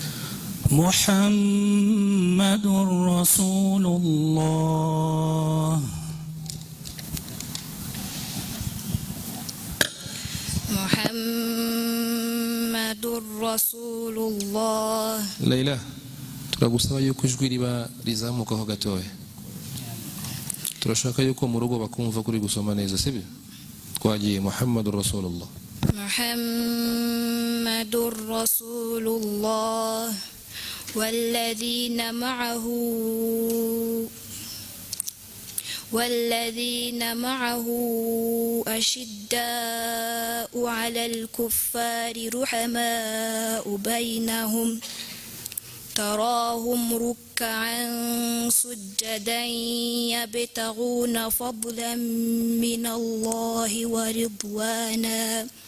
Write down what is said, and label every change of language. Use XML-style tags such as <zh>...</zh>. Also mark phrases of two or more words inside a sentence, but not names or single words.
<ar>محمد رسول الله. محمد رسول الله.</ar> <rw>Leila, turagusaba yuko ijwi riba rizamukaho gatoya. Turashaka yuko mu rugo bakumva kuri gusoma neza, sibyo?</rw> <ar>Twagiye محمد رسول الله. محمد رسول الله والذين معه أشداء على الكفار رحماء بينهم تراهم ركعا سجدا يبتغون فضلا من الله ورضوانا</ar>